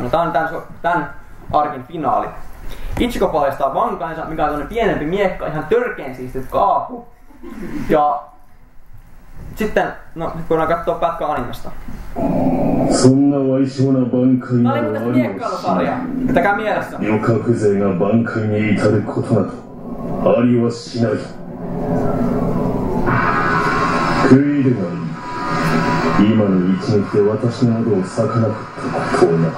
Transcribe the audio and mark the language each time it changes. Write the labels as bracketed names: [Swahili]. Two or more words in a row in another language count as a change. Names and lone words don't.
[Finnish] Tää on tän arkin finaali. Ichiko paljastaa vankansa, mikä on tämmönen pienempi miekka, ihan törkeen siistit kaapu. Ja sitten, no nyt voidaan katsoa pätkä animesta. Tää oli muuten miekkailusarja. Pitäkää mielessä. [Japanese] 今の一撃で私の喉を裂かなかったことをな。